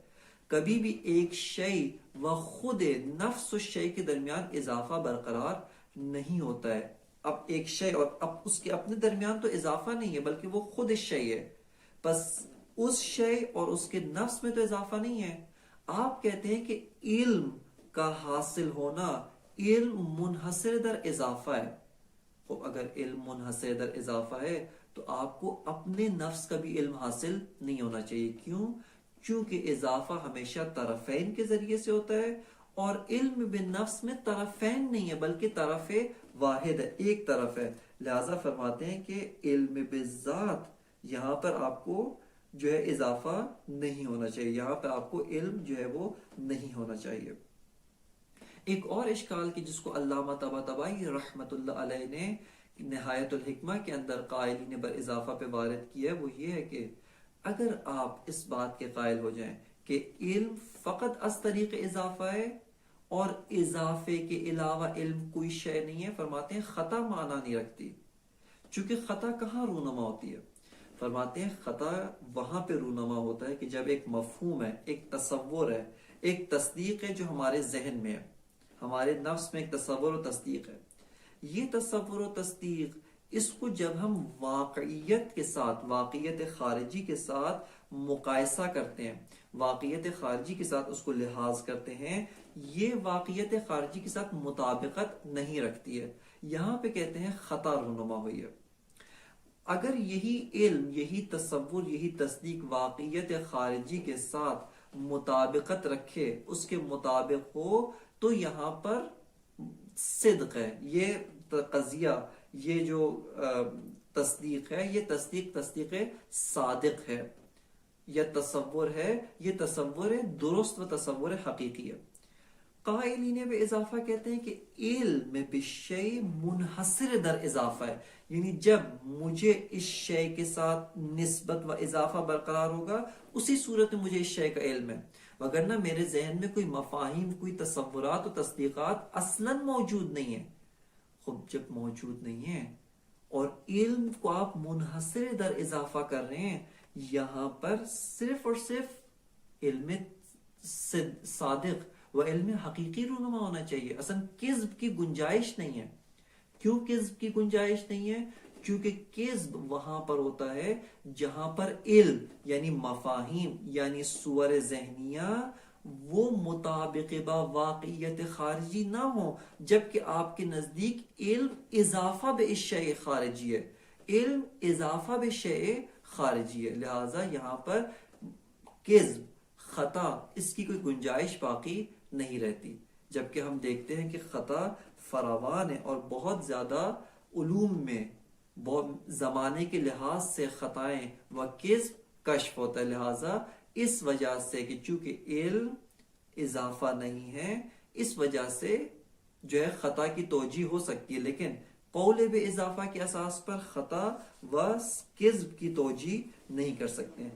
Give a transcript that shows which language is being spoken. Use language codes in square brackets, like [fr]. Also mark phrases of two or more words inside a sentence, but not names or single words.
[ur] کبھی بھی ایک شیء و خود نفس الشیء کے درمیان اضافہ برقرار نہیں ہوتا ہے۔ اب ایک شیء اور اب اس کے اپنے درمیان تو اضافہ نہیں ہے، بلکہ وہ خود شیء ہے، پس اس شیء اور اس کے نفس میں تو اضافہ نہیں ہے۔ آپ کہتے ہیں کہ علم کا حاصل ہونا، علم [fa] منحصر در اضافہ [ur] ہے۔ خب اگر علم [fa] منحصر در اضافہ [ur] ہے تو آپ کو اپنے نفس کا بھی علم حاصل نہیں ہونا چاہیے۔ کیوں؟ چونکہ اضافہ ہمیشہ طرفین کے ذریعے سے ہوتا ہے، اور علم بالنفس میں طرفین نہیں ہے، بلکہ طرف واحد ہے، ایک طرف ہے۔ لہذا فرماتے ہیں کہ علم بالذات یہاں پر آپ کو جو ہے اضافہ نہیں ہونا چاہیے، یہاں پر آپ کو علم جو ہے وہ نہیں ہونا چاہیے۔ ایک اور اشکال کی جس کو علامہ طباطبائی رحمت اللہ علیہ نے نہایت الحکمہ کے اندر قائلین بر اضافہ پہ وارد کیا ہے، وہ یہ ہے کہ اگر آپ اس بات کے قائل ہو جائیں کہ علم فقط [fa] از طریق اضافہ [ur] ہے اور اضافے کے علاوہ علم کوئی شے نہیں ہے، فرماتے ہیں خطا معنی نہیں رکھتی۔ چونکہ خطا کہاں رونما ہوتی ہے؟ فرماتے ہیں خطا وہاں پہ رونما ہوتا ہے کہ جب ایک مفہوم ہے، ایک تصور ہے، ایک تصدیق ہے جو ہمارے ذہن میں ہے، ہمارے نفس میں ایک تصور و تصدیق ہے، یہ تصور و تصدیق اس کو جب ہم واقعیت کے ساتھ، واقعیت خارجی کے ساتھ مقایسہ کرتے ہیں، واقعیت خارجی کے ساتھ اس کو لحاظ کرتے ہیں، یہ واقعیت خارجی کے ساتھ مطابقت نہیں رکھتی ہے، یہاں پہ کہتے ہیں خطا رونما ہوئی ہے۔ اگر یہی علم، یہی تصور، یہی تصدیق واقعیت خارجی کے ساتھ مطابقت رکھے، اس کے مطابق ہو، تو یہاں پر صدق ہے، یہ قضیہ، یہ جو تصدیق ہے، یہ تصدیق صادق ہے، یا تصور ہے، یہ تصور درست و تصور حقیقی ہے۔ قائلین بے اضافہ کہتے ہیں کہ علم بالشیء [fa] منحصر در اضافہ [ur] ہے، یعنی جب مجھے اس شے کے ساتھ نسبت و اضافہ برقرار ہوگا، اسی صورت میں مجھے اس شے کا علم ہے، وگرنہ میرے ذہن میں کوئی مفاہیم، کوئی تصورات و تصدیقات اصلاً موجود نہیں ہیں۔ خب جب موجود نہیں ہے اور علم کو آپ [fa] منحصر در اضافہ [ur] کر رہے ہیں، یہاں پر صرف اور صرف علم صادق و علم حقیقی رونما ہونا چاہیے، اصلا کذب کی گنجائش نہیں ہے۔ کیوں کذب کی گنجائش نہیں ہے؟ کیونکہ کذب وہاں پر ہوتا ہے جہاں پر علم یعنی مفاہیم یعنی صور ذہنیہ وہ مطابق با واقعیت خارجی نہ ہو، جبکہ آپ کے نزدیک علم اضافہ بے شیء خارجی ہے، علم اضافہ بے شیء خارجی ہے، لہذا یہاں پر کذب، خطا، اس کی کوئی گنجائش باقی نہیں رہتی۔ جبکہ ہم دیکھتے ہیں کہ خطا فراوان ہے، اور بہت زیادہ علوم میں زمانے کے لحاظ سے خطائیں و کذب کشف ہوتا ہے، لہذا اس وجہ سے کہ چونکہ علم اضافہ نہیں ہے، اس وجہ سے جو ہے خطا کی توجیہ ہو سکتی ہے، لیکن قول بے اضافہ کے اساس پر خطا و کذب کی توجیہ نہیں کر سکتے ہیں۔